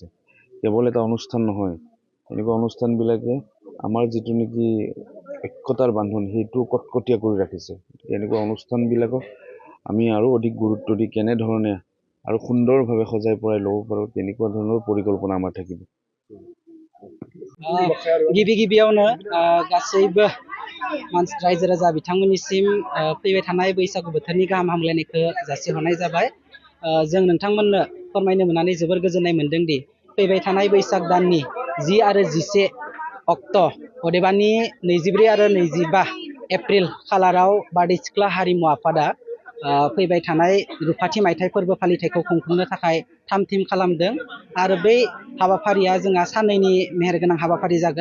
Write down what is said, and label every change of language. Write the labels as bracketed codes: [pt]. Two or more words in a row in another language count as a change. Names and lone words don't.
[as] কেৱল এটা অনুষ্ঠান নহয়, এনেকুৱা অনুষ্ঠানবিলাকে আমাৰ যিটো নেকি ঐক্যতাৰ বান্ধন সেইটো কটকটীয়া কৰি ৰাখিছে। এনেকুৱা অনুষ্ঠানবিলাকক আমি আৰু অধিক গুৰুত্ব দি কেনেধৰণে আৰু সুন্দৰভাৱে সজাই পৰাই ল'ব পাৰোঁ, তেনেকুৱা ধৰণৰ পৰিকল্পনা আমাৰ থাকিব। [brx] गिबियावनो गासैबो रायजो राजा बिथांमोननिसिम फैबाय थानाय बैसागु बोथोरनि गाहाम हामलायनायखौ जासिहरनाय जाबाय। जों नोंथांमोननो फोरमायनो मोननानै जोबोर गोजोननाय मोनदों दि फैबाय थानाय बैसाग दाननि 10 आरो 11 अक्ट' अदेबानि 24 आरो 25 एप्रिल खालाराव बारदै सिख्ला हारिमु आफादा फैबाय थानाय रुफाथि मायथाइ फोरबो फालिथायखौ खुंफुंनो थाखाय थाम-थिम खालामदों आरो बै हाबाफारिया जोंहा साननैनि मेहेरगोनां हाबाफारि जागोन।